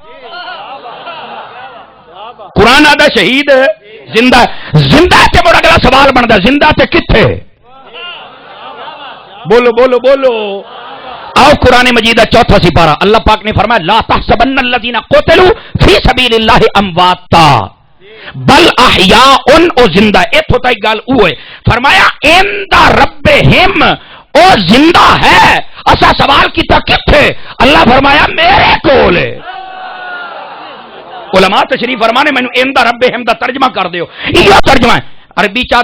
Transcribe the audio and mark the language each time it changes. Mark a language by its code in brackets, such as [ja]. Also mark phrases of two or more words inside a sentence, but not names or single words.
[ur] قرآن آتا ہے شہید زندہ ہے. [pa] زندہ تے مڑ اگلا سوال بنتا زندہ تے کتھے. [ur] بولو آؤ قرآن مجید کا چوتھا سپارہ. اللہ پاک نے فرمایا [ar] لا تحسبن الذین قتلوا فی سبیل اللہ امواتا بل احیاء. [pa] او زندہ. اتھوں تک گل او ہے. فرمایا [ar] عند ربہم [pa] او زندہ ہے. اسا سوال کیتا کتھے. اللہ فرمایا میرے کول. علماء تشریف فرمانے مینوں [ar] عند ربہم [pa] دا ترجمہ کر دیو. [ur] یہ ترجمہ ہے. عربی چاہ